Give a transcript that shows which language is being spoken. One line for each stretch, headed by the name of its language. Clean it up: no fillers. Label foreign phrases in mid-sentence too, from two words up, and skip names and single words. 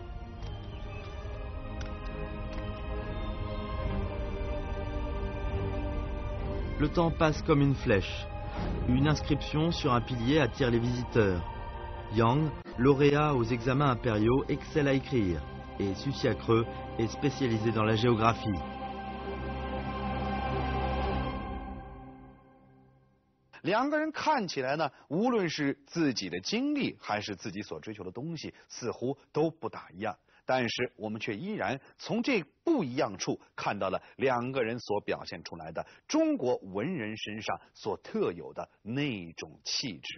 French: Le temps passe comme une flèche. Une inscription sur un pilier attire les visiteurs. Yang, lauréat aux examens impériaux, excelle à écrire, et Susiakreux est spécialisé dans la géographie.
Chinese: 两个人看起来呢，无论是自己的经历还是自己所追求的东西，似乎都不大一样。但是我们却依然从这不一样处看到了两个人所表现出来的中国文人身上所特有的那种气质。